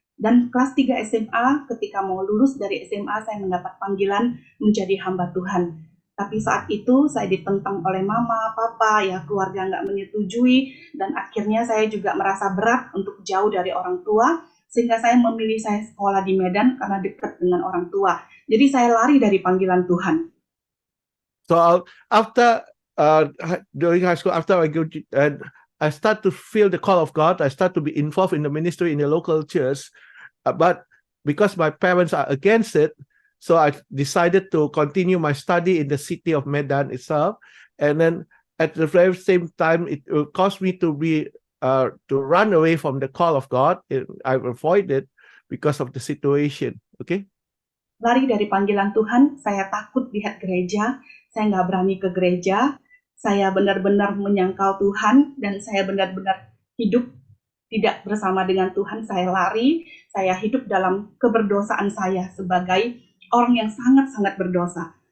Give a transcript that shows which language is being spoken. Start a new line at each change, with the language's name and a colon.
Indonesian: Dan kelas 3 SMA, ketika mau lulus dari SMA, saya mendapat panggilan menjadi hamba Tuhan. Tapi saat itu saya ditentang oleh mama, papa, ya keluarga nggak menyetujui. Dan akhirnya saya juga merasa berat untuk jauh dari orang tua. Sehingga saya memilih saya sekolah di Medan karena dekat dengan orang tua. Jadi saya lari dari panggilan Tuhan.
English: So after during high school, after I start to feel the call of God. I start to be involved in the ministry in the local church, but because my parents are against it, so I decided to continue my study in the city of Medan itself. And then at the very same time, it caused me to run away from the call of God. I avoided because of the situation. Okay.
Indonesian: Lari dari panggilan Tuhan, saya takut lihat gereja, saya nggak berani ke gereja, saya benar-benar menyangkal Tuhan, dan saya benar-benar hidup tidak bersama dengan Tuhan. Saya lari, saya hidup dalam keberdosaan saya sebagai orang yang sangat-sangat berdosa.